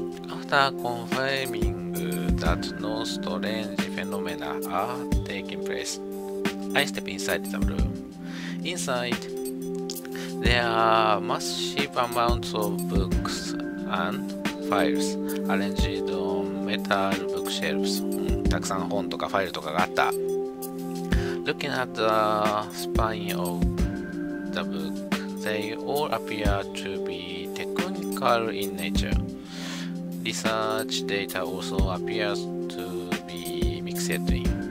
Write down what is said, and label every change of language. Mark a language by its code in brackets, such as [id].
[en] After confirming that no strange phenomena are taking place, I step inside the room. Inside,There are massive amounts of books and files arranged on metal bookshelves. [ja] たくさん本とかファイルとかがあった。 [en] Looking at the spine of the book, they all appear to be technical in nature. research data also appears to be mixed in.